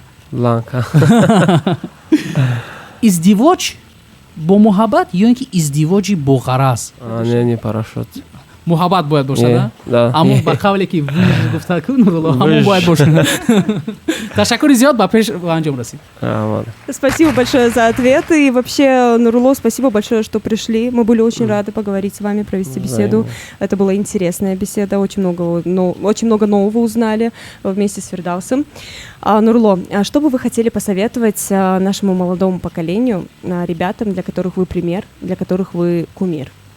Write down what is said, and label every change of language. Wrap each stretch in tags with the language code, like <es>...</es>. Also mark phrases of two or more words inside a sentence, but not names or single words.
<ru>Ланка.</ru> <tg>Издивоҷ бо муҳаббат ё ин ки издивоҷи бо ғараз?</tg> <ru>Не парашют.</ru> <tg>Муҳаббат бояд бошад, а?</tg> <ru>Да.</ru> <tg>Аммо ба қавле ки гуфта ку Нурлло, ҳамон бояд бошад. Ташаккури зиёд, ба пеш ба анҷом расид.</tg> <ru>Спасибо большое за ответы. И вообще, Нурлло, спасибо большое, что пришли. Мы были очень рады поговорить с вами, провести беседу. Это была интересная беседа. Очень много нового узнали вместе с Фирдаусом. Нурлло, что бы вы хотели посоветовать нашему молодому поколению, ребятам, для которых вы пример, для которых вы кумир?</ru>